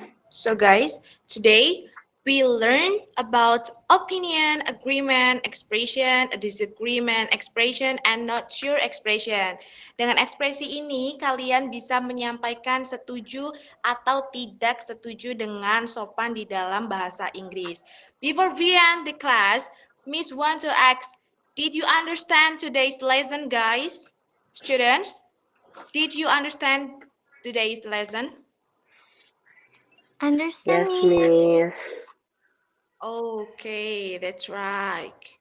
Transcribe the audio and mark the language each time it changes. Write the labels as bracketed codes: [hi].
[en] So guys, today we learn about opinion, agreement, expression, disagreement, expression, and not sure expression. [id] Dengan ekspresi ini, kalian bisa menyampaikan setuju atau tidak setuju dengan sopan di dalam bahasa Inggris. [en] Before we end the class, Miss want to ask, did you understand today's lesson, guys? Students, did you understand today's lesson? Understand, Yes, Miss? Miss. Okay, that's right.